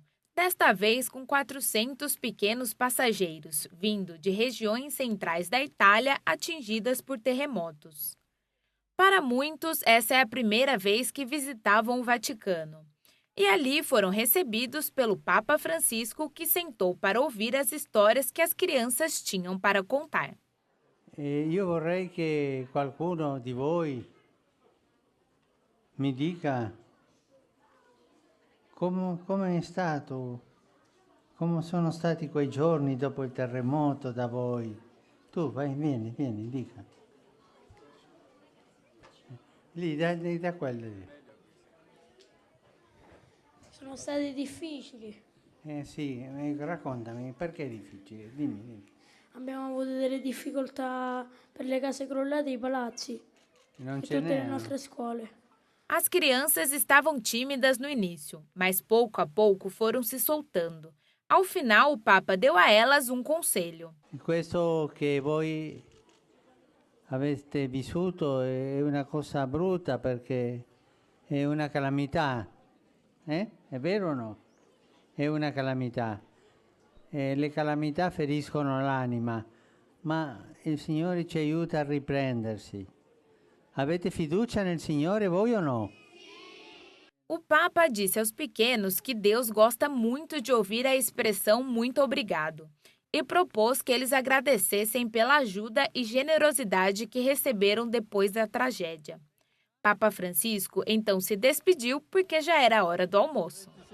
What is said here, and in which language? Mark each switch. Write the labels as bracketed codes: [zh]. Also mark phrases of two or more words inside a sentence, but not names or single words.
[pt] Desta vez com 400 pequenos passageiros, vindo de regiões centrais da Itália atingidas por terremotos. Para muitos, essa é a primeira vez que visitavam o Vaticano. E ali foram recebidos pelo Papa Francisco, que sentou para ouvir as histórias que as crianças tinham para contar. [it] Eu vorrei que qualcuno di voi mi dica come è stato, come sono stati quei giorni dopo il terremoto da voi. Tu vai, vieni, dica. Lì, da quello lì. Sono stati difficili. Sì, raccontami, perché difficili? Dimmi. Abbiamo avuto delle difficoltà per le case crollate e i palazzi e tutte le nostre scuole. [pt] As crianças estavam tímidas no início, mas pouco a pouco foram se soltando. Ao final, o Papa deu a elas um conselho. [it] Questo che voi avete vissuto è una cosa brutta perché è una calamità. È vero o no? È una calamità. Le calamità feriscono l'anima, ma il Signore ci aiuta a riprendersi. Avete fiducia nel Signore, voi [pt] ou não? O Papa disse aos pequenos que Deus gosta muito de ouvir a expressão muito obrigado e propôs que eles agradecessem pela ajuda e generosidade que receberam depois da tragédia. Papa Francisco então se despediu porque já era a hora do almoço.